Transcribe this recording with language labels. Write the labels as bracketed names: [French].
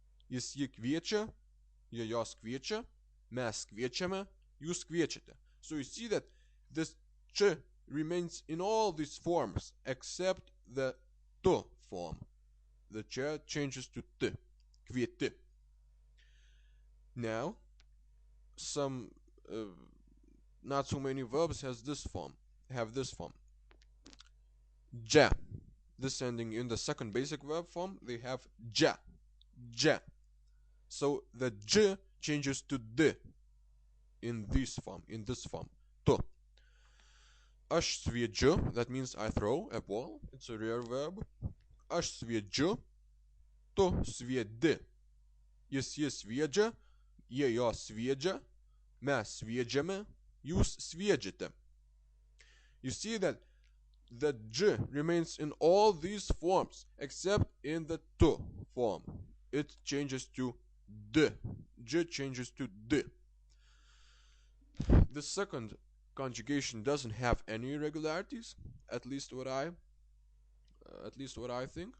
[Lithuanian] Jis jį kviečia, jie jos kviečia, mes kviečiame, jūs kviečiate. [English] So you see that this ch remains in all these forms except the tu form. The ch changes to t, kvieti. Now, some not so many verbs have this form. Ja. This ending in the second basic verb form, they have ja, ja. So the j changes to d in this form, to. [Lithuanian] Aš sviedžiu, [English] that means I throw a ball, it's a rare verb. [Lithuanian] Aš sviedžiu, tu sviedi. Jis jį sviedžia, jie jo sviedžia, mes sviedžiame, jūs sviedžiate. [English] You see that the j remains in all these forms except in the tu form. It changes to d. J changes to d. The second conjugation doesn't have any irregularities, at least what I think.